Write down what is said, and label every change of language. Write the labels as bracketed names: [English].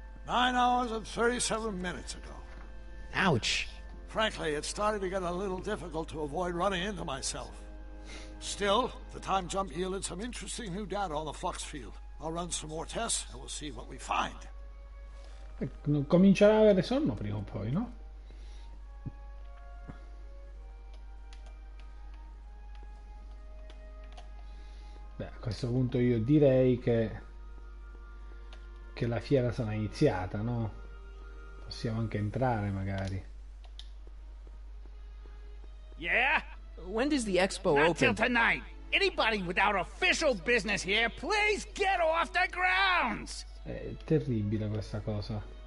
[English] 9 hours and 37 minutes ago. Ouch. Frankly, it started to get a little difficult to avoid running into myself. Still, the time jump yielded some interesting new data on the flux field. I'll run some more tests and we'll see what we find. [Italian] Comincerà a avere sonno prima o poi, no? Beh, a questo punto io direi che la fiera sarà iniziata, no? Possiamo anche entrare magari. [English] Yeah? When does the expo Not open? till tonight. Anybody without official business here, please get off the grounds! [Italian] È terribile questa cosa.